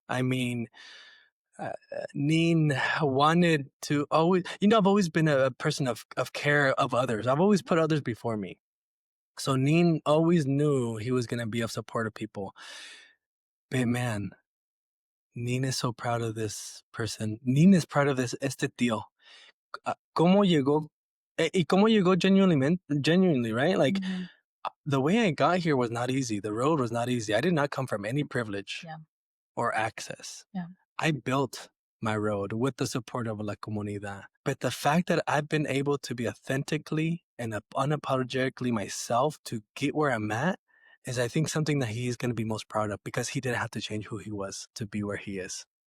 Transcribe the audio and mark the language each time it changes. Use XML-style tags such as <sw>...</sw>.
<en>I mean, Neen wanted to always, I've always been a person of care of others. I've always put others before me. So Neen always knew he was going to be of support of people. But man, Neen is so proud of this person. Neen is proud of</en> <es>este tío. ¿Cómo llegó? Y cómo llegó</es> <en>genuinely, right? Like, the way I got here was not easy. The road was not easy. I did not come from any privilege or access. Yeah. I built my road with the support of La Comunidad. But the fact that I've been able to be authentically and unapologetically myself to get where I'm at is, I think, something that he's going to be most proud of, because he didn't have to change who he was to be where he is.</en>